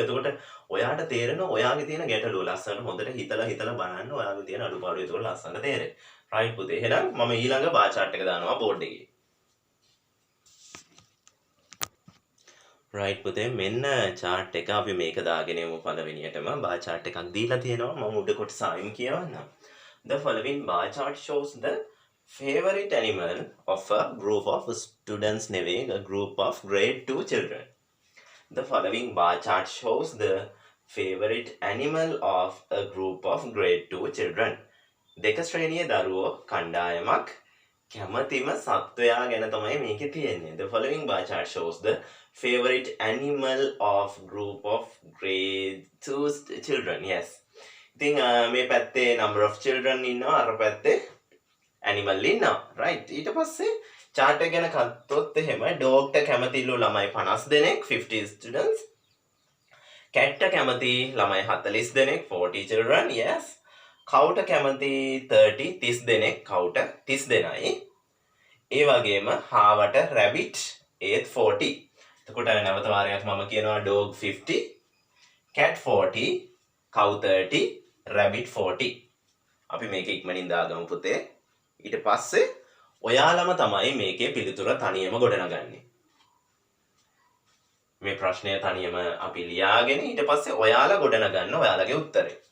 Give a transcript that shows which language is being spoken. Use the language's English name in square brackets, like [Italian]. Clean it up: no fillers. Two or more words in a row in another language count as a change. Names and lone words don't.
[Sinhala] එතකොට ඔයාට තේරෙන ඔයාගේ තියෙන ගැටලුව ලස්සනට හොඳට හිතලා බලන්න ඔයාගේ තියෙන අඩුපාඩු එතකොට ලස්සනට තේරෙයි. රයිට් පුතේ. එහෙනම් මම ඊළඟ බා chart එක දානවා බෝඩ් එකේ. රයිට් පුතේ මෙන්න chart එක අපි මේක දාගෙන යමු පළවෙනියටම. බා chart එකක් දීලා තියෙනවා. මම උඩ කොටස ආයෙම කියවන්නම්. [English] The following bar chart shows the favorite animal of a group of students නෙවෙයි a group of grade 2 children. The following bar chart shows the favorite animal of a group of grade 2 children. [Sinhala] දෙක ශ්‍රේණියේ දරුවෝ කණ්ඩායමක් කැමතිම සත්වයා ගැන තමයි මේකේ තියෙන්නේ. [English] The following bar chart shows the favorite animal of group of grade 2 children. Yes. [Sinhala] ඉතින් මේ පැත්තේ [English] number of children [Sinhala] ඉන්නවා අර පැත්තේ animal ඉන්නවා. right. ඊට පස්සේ chart එක ගැන කත්තොත් එහෙම dog ට කැමතිලු ළමයි 50 දෙනෙක් 50 students. cat ට කැමති ළමයි 40 දෙනෙක් 40 children. Yes. cow ට කැමති 30 දෙනෙක් cow ට 30 දෙනයි. ඒ වගේම හාවට rabbit ඒත් 40. එතකොට නැවත වාරයක් මම කියනවා [English] dog 50 cat 40 cow 30 rabbit 40. [Sinhala] අපි මේක ඉක්මනින් දාගමු පුතේ. ඊට පස්සේ ඔයාලම තමයි මේකේ පිළිතුර තනියම ගොඩනගන්නේ. මේ ප්‍රශ්නය තනියම අපි ලියාගෙන ඊට පස්සේ ඔයාලා ගොඩනගන්න ඔයාලගේ උත්තරේ.